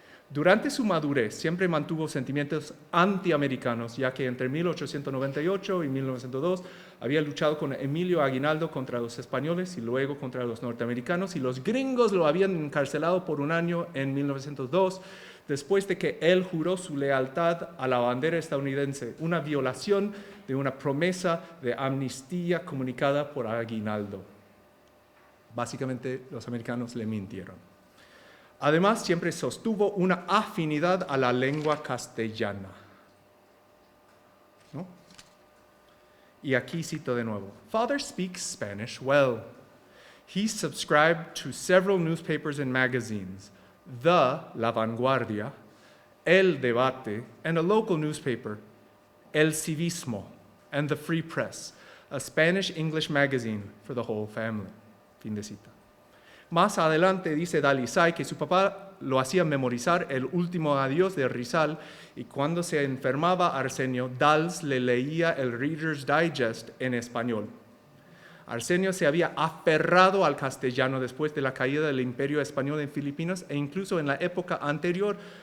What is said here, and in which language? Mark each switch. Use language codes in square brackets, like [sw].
[es] Durante su madurez siempre mantuvo sentimientos antiamericanos, ya que entre 1898 y 1902 había luchado con Emilio Aguinaldo contra los españoles y luego contra los norteamericanos, y los gringos lo habían encarcelado por 1 año en 1902, después de que él juró su lealtad a la bandera estadounidense, una violación de una promesa de amnistía comunicada por Aguinaldo. Básicamente, los americanos le mintieron. Además, siempre sostuvo una afinidad a la lengua castellana, ¿no? Y aquí cito de nuevo. [en] "Father speaks Spanish well. He subscribed to several newspapers and magazines, La Vanguardia, El Debate, and a local newspaper, El Civismo, and the Free Press, a Spanish-English magazine for the whole family." [es] Fin de cita. Más adelante dice Dalisay que su papá lo hacía memorizar el último adiós de Rizal, y cuando se enfermaba Arsenio, Dals le leía el Reader's Digest en español. Arsenio se había aferrado al castellano después de la caída del Imperio Español en Filipinas, e incluso en la época anterior